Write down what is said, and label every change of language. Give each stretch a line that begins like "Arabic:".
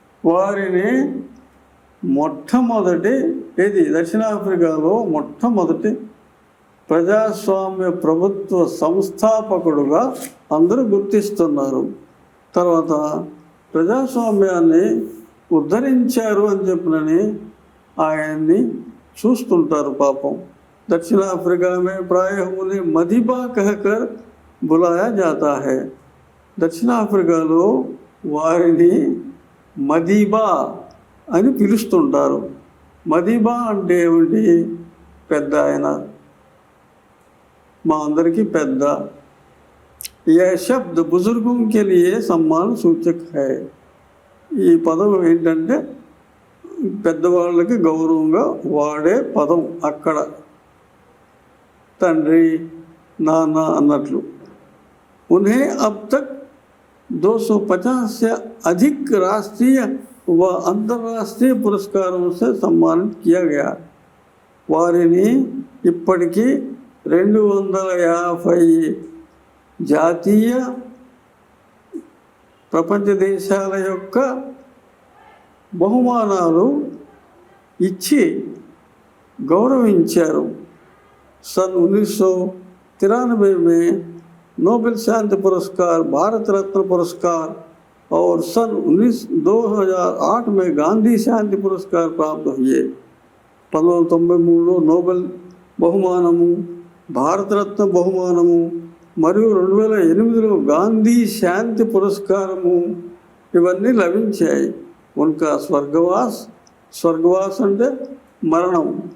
Telugu: వారిని మొట్టమొదటి దక్షిణాఫ్రికాలో మొట్టమొదటి ప్రజాస్వామ్య ప్రభుత్వ సంస్థాపకుడుగా అందరూ గుర్తిస్తున్నారు. తర్వాత ప్రజాస్వామ్యాన్ని ఉద్ధరించారు అని చెప్పినని ఆయన్ని చూస్తుంటారు పాపం.
Hindi: दक्षिण अफ्रीका में प्रायः उन्हें मदीबा कहकर बुलाया जाता है.
Telugu: దక్షిణాఫ్రికాలో వారిని మదీబా అని పిలుస్తుంటారు. మదీబా అంటే ఏమిటి? పెద్ద ఆయన, మా అందరికీ పెద్ద.
Hindi: यह शब्द बुजुर्गों के लिए सम्मान सूचक है.
Telugu: ఈ పదం ఏంటంటే పెద్దవాళ్ళకి గౌరవంగా వాడే పదం. అక్కడ తండ్రి, నాన్న అన్నట్లు.
Hindi: उन्हें अब तक 250 से अधिक राष्ट्रीय व अंतर्राष्ट्रीय पुरस्कारों से सम्मानित किया गया.
Telugu: వారిని ఇప్పటికీ 250 జాతీయ ప్రపంచ దేశాల యొక్క బహుమానాలు ఇచ్చి గౌరవించారు.
Hindi: सन 1993 में नोबेल शांति पुरस्कार, भारत रत्न पुरस्कार और सन 2008 में गांधी शांति पुरस्कार प्राप्त हुए.
Telugu: 1993లో నోబెల్ బహుమానము, భారతరత్న బహుమానము మరియు 2008లో గాంధీ శాంతి పురస్కారము ఇవన్నీ లభించాయి.
Hindi: ఉన్కా స్వర్గవాస్
Telugu: అంటే మరణం.